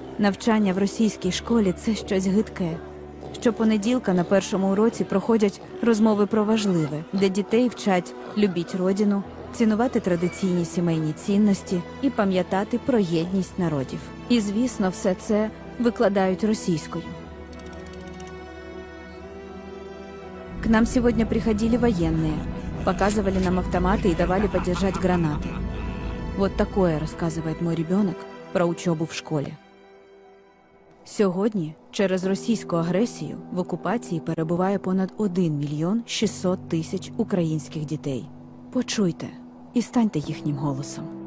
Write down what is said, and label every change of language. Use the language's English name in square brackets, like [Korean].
[Ukrainian] Навчання в російській школі – це щось гидке. Щопонеділка на першому уроці проходять розмови про важливе, де дітей вчать «любіть родину», цінувати традиційні сімейні цінності і пам'ятати про єдність народів. І, звісно, все це [Russian] выкладают российскую. К нам сегодня приходили военные, показывали нам автоматы и давали подержать гранаты. Вот такое рассказывает мой ребенок про учебу в школі. [Ukrainian] Сьогодні через російську агресію в окупації перебуває понад 1 мільйон 600 тисяч українських дітей. Почуйте і станьте їхнім голосом.